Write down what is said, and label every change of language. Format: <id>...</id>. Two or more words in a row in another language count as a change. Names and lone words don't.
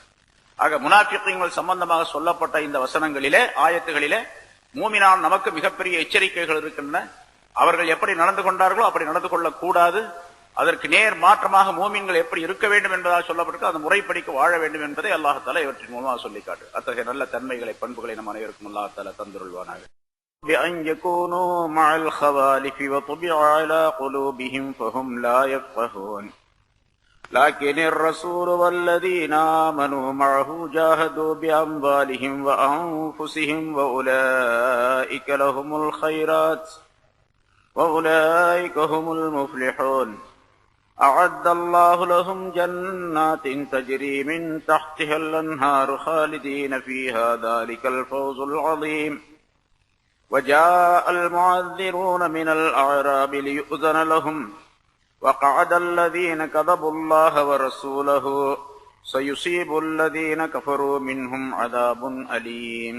<ta>ஆக முனாஃபிகீன்கள் சம்பந்தமாக சொல்லப்பட்ட இந்த வசனங்களிலே, ஆயத்துகளிலே மூமினான் நமக்கு மிகப்பெரிய எச்சரிக்கைகள் இருக்கின்றன. அவர்கள் எப்படி நடந்து கொண்டார்களோ அப்படி நடந்து கொள்ளக்கூடாது, அதற்கு நேர் மாற்றமாக மூமின்கள் எப்படி இருக்க வேண்டும் என்பதாக சொல்லப்பட்டிருக்கு, அந்த முறைப்படிக்கு வாழ வேண்டும் என்பதை அல்லாஹ் தஆலா இவற்றின் மூலமாக சொல்லி காட்டு. அத்தகைய நல்ல தன்மைகளை, பண்புகளை நம் அனைவருக்கும் அல்லாஹ் தஆலா தந்துருள்வானாக.</ta> <ar>بأن يكونوا مع الخوالف وطبع على قلوبهم فهم لا يفقهون لكن الرسول والذين آمنوا معه جاهدوا بأموالهم وأنفسهم وأولئك لهم الخيرات وأولئك هم المفلحون أعد الله لهم جنات تجري من تحتها الأنهار خالدين فيها ذلك الفوز العظيم وجاء المعذرون من الأعراب ليؤذن لهم وقعد الذين كذبوا الله ورسوله سيصيب الذين كفروا منهم عذاب أليم.</ar>